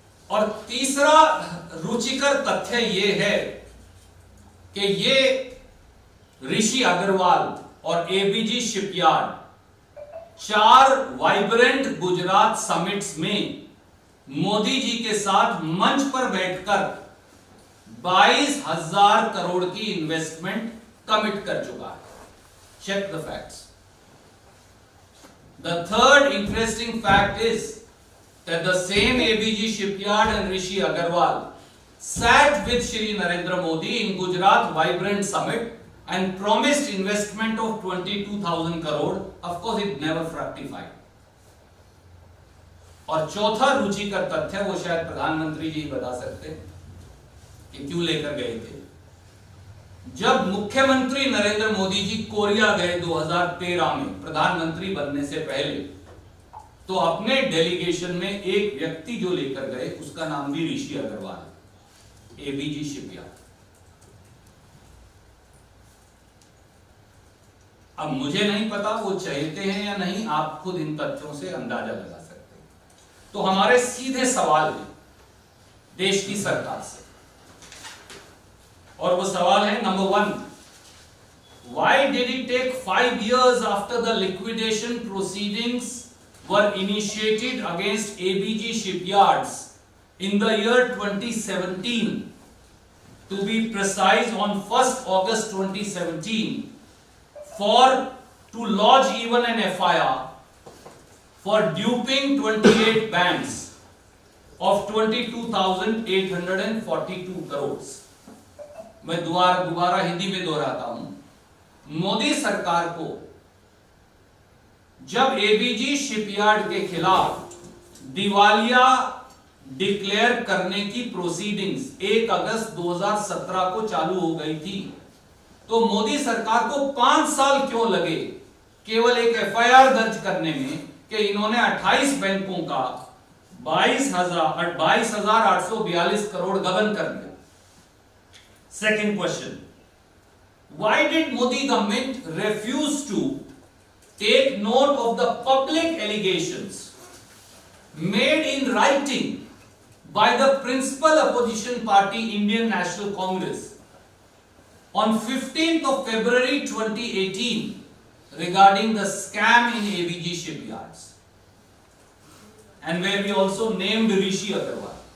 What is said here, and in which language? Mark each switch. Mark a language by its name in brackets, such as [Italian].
[Hindi] और तीसरा रुचिकर तथ्य यह है कि ये ऋषि अग्रवाल और ABG shipyard 4 vibrant Gujarat summits में मोदी जी के साथ मंच पर बैठकर 22,000 करोड़ की इन्वेस्टमेंट कमिट कर चुका है। [English] Check the facts. The third interesting fact is that the same ABG shipyard and Rishi Agarwal sat with Shri Narendra Modi in Gujarat Vibrant Summit and promised investment of 22,000 crore. Of course, it never fructified. [Hindi] और चौथा रुचिकर तथ्य वो शायद प्रधानमंत्री जी बता सकते कि क्यों लेकर गए थे। जब मुख्यमंत्री नरेंद्र मोदी जी कोरिया गए 2013 में प्रधानमंत्री बनने से पहले, तो अपने डेलीगेशन में एक व्यक्ति जो लेकर गए उसका नाम भी ऋषि अग्रवाल, एबीजी शिपयार्ड। अब मुझे नहीं पता वो चाहते हैं या नहीं, आप खुद इन तथ्यों से अंदाजा लगा सकते हैं। तो हमारे सीधे सवाल है देश की सरकार से, और वो सवाल है number 1, [English] why did it take 5 years after the liquidation proceedings were initiated against ABG shipyards in the year 2017, to be precise on 1st August 2017, to lodge even an FIR for duping 28 banks of 22,842 crores. [Hindi] मैं दोबारा हिंदी में दोहराता हूं। मोदी सरकार को जब ABG shipyard के खिलाफ दिवालिया डिक्लेयर करने की प्रोसीडिंग्स 1 अगस्त 2017 को चालू हो गई थी, तो मोदी सरकार को 5 साल क्यों लगे केवल एक एफआईआर दर्ज करने में कि इन्होंने 28 बैंकों का 22,842 करोड़ गबन कर दिया। [English] Second question, why did Modi government refuse to take note of the public allegations made in writing by the principal opposition party Indian National Congress on 15th of February 2018 regarding the scam in ABG shipyards, and where we also named Rishi Agarwal?